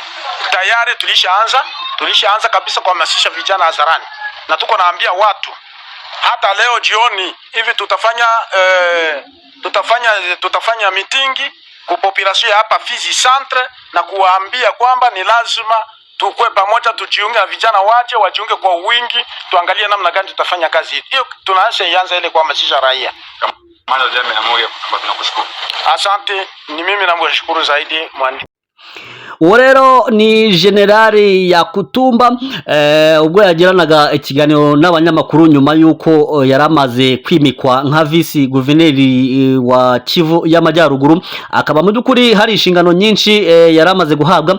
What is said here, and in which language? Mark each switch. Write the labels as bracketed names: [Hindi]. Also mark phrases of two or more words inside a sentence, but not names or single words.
[Swahili] Tayari tulishaanza kabisa kuhamasisha vijana hadharani, na tuko naambia watu hata leo jioni hivi tutafanya mitingi ku population hapa Fizi Centre, na kuwaambia kwamba ni lazima tukue pamoja, tujiunge na vijana wajiunge kwa wingi, tuangalie namna gani tutafanya kazi hii. Hiyo tunaanza ile kuhamasisha raia. Mara jamii ya moyo tunakushukuru. Asante, ni mimi namshukuru zaidi mwani. [Kinyarwanda] Uwo rero ni Generali Yakutumba ubwo yagiranaga ikiganiro n'abanyamakuru nyuma yuko yaramaze kwimikwa nka vice guverineri wa Kivu y'Amajyaruguru. Akaba mu byukuri hari inshingano nyinshi yaramaze guhabwa.